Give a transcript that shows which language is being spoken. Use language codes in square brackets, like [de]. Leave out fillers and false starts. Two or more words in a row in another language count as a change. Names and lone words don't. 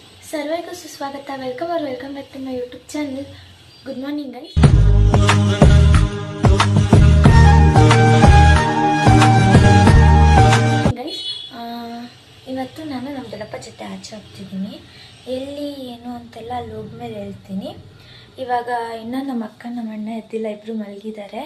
[kn] ಸರ್ವೈಕೊ ಸುಸ್ವಾಗತ [en] welcome aur welcome back to my YouTube channel. good morning guys. [kn] ಇವತ್ತು ನಾನು ನಮ್ಮ ದೊಡ್ಡಪ್ಪ ಜೊತೆ ಆಚೆ ಹೋಗ್ತಿದ್ದೀನಿ. ಎಲ್ಲಿ ಏನು ಅಂತೆಲ್ಲ ಅಲ್ಲಿ ಹೋದ್ಮೇಲೆ ಹೇಳ್ತೀನಿ. ಇವಾಗ ಇನ್ನೂ ನಮ್ಮ ಅಕ್ಕ ನಮ್ಮ ಅಣ್ಣ ಎದ್ದಿಲ್ಲ, ಇಬ್ಬರು ಮಲಗಿದ್ದಾರೆ.